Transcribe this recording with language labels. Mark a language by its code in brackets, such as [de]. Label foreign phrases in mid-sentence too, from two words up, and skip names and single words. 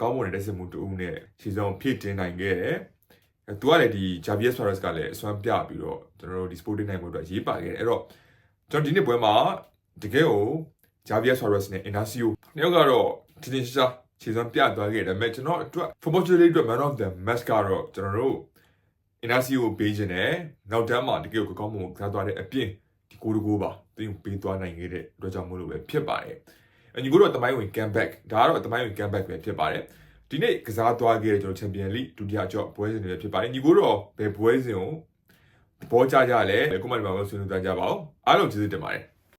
[my] င်းမွန်တဲ့တိုက်စစ်မှုတူဦးနဲ့ခြေစွမ်းဖြည့်တင်နိုင်ခဲ့တယ်သူကလည်းဒီ Javier Suarez ကလည်းအစွမ်းပြပြီးတော့ကျွန်တော်တို့ဒီ Sporting နိုင်မှုအတွက်ရေးပါခဲ့တယ်အဲ့ တော့ကျွန်တော်ဒီနေ့ပွဲမှာတကယ်ကို Javier Suarez နဲ့ Inacio နှစ်ယောက်ကတော့တင်းရှားခြေစွမ်းပြသွားခဲ့တယ်ဒါပေမဲ့ကျွန်တော် အတွက် [en] football journey [my] အတွက် [en] man of the match [my] ကတော့ကျွန်တော်တို့ Inacio ကိုပေးခြင်းနဲ့နောက်တန်းမှာတကယ်ကိုကောင်းမွန်ကစားသွားတဲ့အပြင်ဒီကိုပါသူပေးသွားနိုင်ခဲ့တဲ့အတွက်ကြောင့်မို့လို့ပဲဖြစ်ပါတယ်ညီကိုတော့တမိုင်းဝင် comeback ဒါကတော့တမိုင်းဝင် comeback ပဲဖြစ်ပါတယ်ဒီနေ့ကစားသွားခဲ့တဲ့ကျွန်တော် Champions League ဒုတိယကြော့ပွဲစဉ်တွေဖြစ်ပါတယ်ညီကိုတော့ဘယ်ပွဲစဉ်ကိုသဘောကျကြလဲ comment မှာဆွေးနွေးကြပါဦးအားလုံးကျေးဇူးတင်ပါတယ်